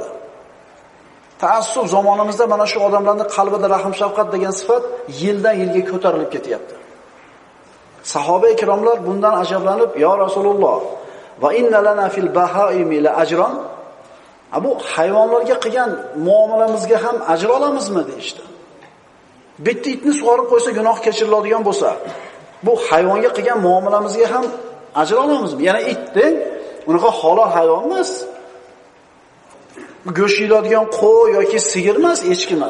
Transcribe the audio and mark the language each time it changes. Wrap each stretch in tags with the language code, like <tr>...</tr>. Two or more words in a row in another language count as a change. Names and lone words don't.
<uz>Taassub zamonimizda mana shu odamlarning qalbida rahm shafqat degan sifat yildan yilga ko'tarilib ketyapti. Sahoba ikromlar bundan ajablanib,</uz> <ar>"يا رسول الله وإن لنا في البهائم لأجرا?"</ar> <uz>Bu hayvonlarga qilgan muomalamizga ham ajr olamizmi deydi. Bitta itni sug'orib qo'ysa gunoh kechiriladigan bo'lsa, bu hayvonga qilgan muomalamizga ham ajr olamizmi? Yana itding, unaqa halol hayvon emas. Go'sht yeydigan qo'y yoki sigir emas, echki emas.</uz>